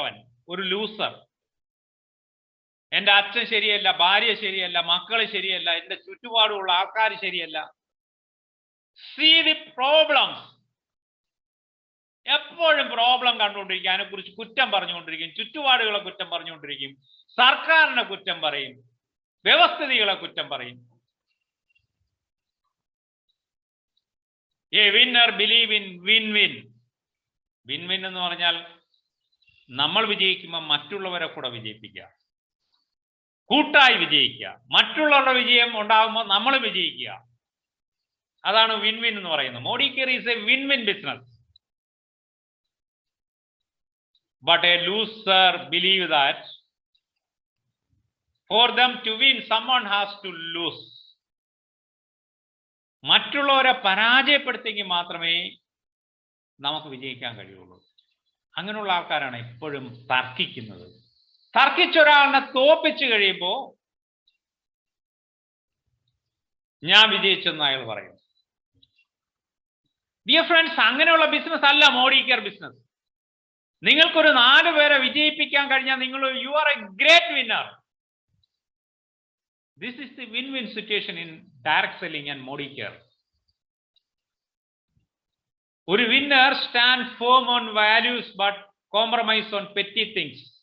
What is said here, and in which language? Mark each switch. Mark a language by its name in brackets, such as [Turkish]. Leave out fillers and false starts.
[Malayalam] അവൻ ഒരു ലൂസർ. എന്റെ അച്ഛൻ ശരിയല്ല, ഭാര്യ ശരിയല്ല, മക്കള് ശരിയല്ല, എന്റെ ചുറ്റുപാടുമുള്ള ആൾക്കാർ ശരിയല്ല. [English] See the problems. [Malayalam] എപ്പോഴും പ്രോബ്ലം കണ്ടുകൊണ്ടിരിക്കും, അതിനെ കുറിച്ച് കുറ്റം പറഞ്ഞുകൊണ്ടിരിക്കും, ചുറ്റുപാടുകളെ കുറ്റം പറഞ്ഞുകൊണ്ടിരിക്കും, സർക്കാരിനെ കുറ്റം പറയും, വ്യവസ്ഥിതികളെ കുറ്റം പറയും. [English] A winner believe in win-win. [Malayalam] Win-win എന്ന് പറഞ്ഞാൽ നമ്മൾ വിജയിക്കുമ്പോൾ മറ്റുള്ളവരെ കൂടെ വിജയിപ്പിക്കുക, കൂട്ടായി വിജയിക്കുക, മറ്റുള്ളവരുടെ വിജയം ഉണ്ടാകുമ്പോൾ നമ്മൾ വിജയിക്കുക. അതാണ് വിൻ-വിൻ എന്ന് പറയുന്നത്. [English] Modi care is a win win business. But a loser believe that for them to win, someone has to lose. [Malayalam] മറ്റുള്ളവരെ പരാജയപ്പെടുത്തിയെങ്കിൽ മാത്രമേ നമുക്ക് വിജയിക്കാൻ കഴിയുള്ളൂ. അങ്ങനെയുള്ള ആൾക്കാരാണ് എപ്പോഴും തർക്കിക്കുന്നത്. തർക്കിച്ചൊരാളിനെ തോപ്പിച്ചു കഴിയുമ്പോൾ ഞാൻ വിജയിച്ചെന്ന് അയാൾ പറയും. ഡിയർ ഫ്രണ്ട്സ്, അങ്ങനെയുള്ള ബിസിനസ് അല്ല മോഡി കെയർ ബിസിനസ്. നിങ്ങൾക്കൊരു 4 പേരെ വിജയിപ്പിക്കാൻ കഴിഞ്ഞാൽ [English] you are a great winner. This is the win-win situation in direct selling and Modi care. ഒരു winner stand firm on values but compromise on petty things.